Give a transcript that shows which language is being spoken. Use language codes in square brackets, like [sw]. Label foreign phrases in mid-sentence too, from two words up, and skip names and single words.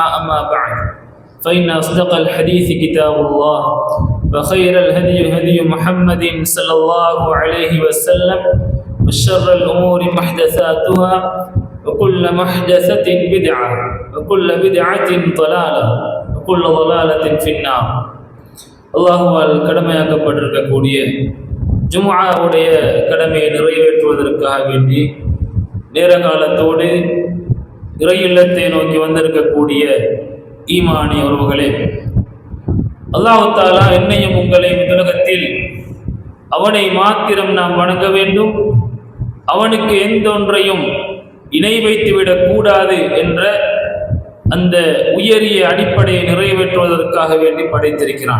[ar] أما بعد فإن أصدق الحديث كتاب الله وخير الهدي هدي محمد صلى الله عليه وسلم وشر الأمور محدثاتها وكل محدثة بدعة وكل بدعة ضلالة وكل ضلالة في النار. [ta] அல்லாஹுவால் கடமையாக்கப்பட்டிருக்கக்கூடிய ஜும்ஆவுடைய கடமையை நிறைவேற்றுவதற்காக வேண்டி நேர காலத்தோடு இறை இல்லத்தை நோக்கி வந்திருக்கக்கூடிய ஈமானிய உறவுகளே, [ar] الله تعالى [ta] என்னையும் உங்களை உலகத்தில் அவனை மாத்திரம் நாம் வணங்க வேண்டும், அவனுக்கு எந்த ஒன்றையும் இணை வைத்துவிடக் கூடாது என்ற அந்த உயரிய அடிப்படையை நிறைவேற்றுவதற்காக வேண்டி படைத்திருக்கிறான்.